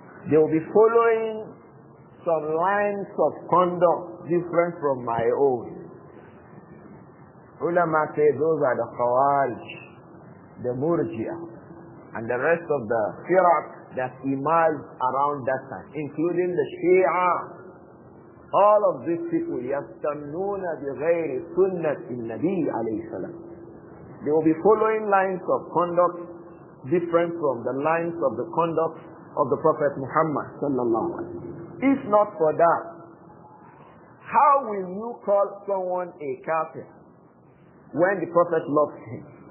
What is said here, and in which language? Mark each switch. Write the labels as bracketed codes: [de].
[en] They will be following some lines of conduct different from my own. Ulama say those are the Khawarij, the Murji'ah, and the rest of the Firaq that emerged around that time, including the Shia. All of these people, [ar] يَسْتَنُّونَ بِغَيْرِ سُنَّةِ النَّبِيِّ عَلَيْهِ السَّلَامِ. [en] They will be following lines of conduct different from the lines of the conduct of the Prophet Muhammad sallallahu alaihi wasallam. If not for that, how will you call someone a kafir when the Prophet loves him?